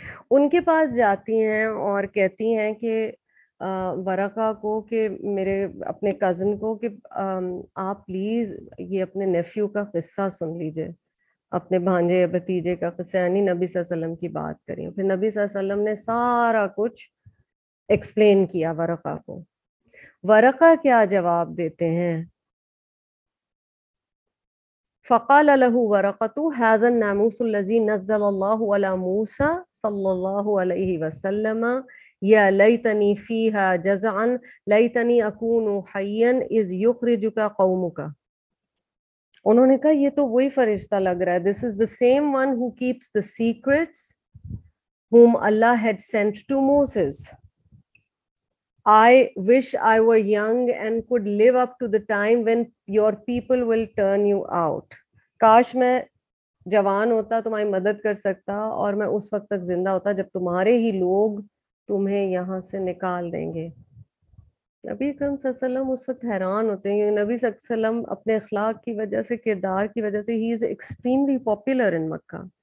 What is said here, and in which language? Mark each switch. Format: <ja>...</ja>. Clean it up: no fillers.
<ur>ان کے پاس جاتی ہیں اور کہتی ہیں کہ ورقہ کو کہ میرے اپنے کزن کو کہ آپ پلیز یہ اپنے نیفیو کا قصہ سن لیجئے، اپنے بھانجے یا بھتیجے کا قصہ، یعنی نبی صلی اللہ علیہ وسلم کی بات کریں. پھر نبی صلی اللہ علیہ وسلم نے سارا کچھ ایکسپلین کیا ورقہ کو. ورقہ کیا جواب دیتے ہیں؟</ur> <ar>فقال له ورقة هذا الناموس الذي نزل الله على موسى صلى الله عليه وسلم يا ليتني فيها جزعا ليتني أكون حيا إذ يخرجك قومك.</ar> <ur>انہوں نے کہا یہ تو وہی فرشتہ لگ رہا ہے.</ur> <en>This is the same one who keeps the secrets whom Allah had sent to Moses. I wish I were young and could live up to the time when your people will turn you out.</en> <ur>کاش میں جوان ہوتا، تمہاری مدد کر سکتا، اور میں اس وقت تک زندہ ہوتا جب تمہارے ہی لوگ تمہیں یہاں سے نکال دیں گے. نبی اکرم صلی اللہ علیہ وسلم اس وقت حیران ہوتے ہیں. نبی صلی اللہ علیہ وسلم اپنے اخلاق کی وجہ سے، کردار کی وجہ سے،</ur> <en>He is extremely popular in Mecca.</en>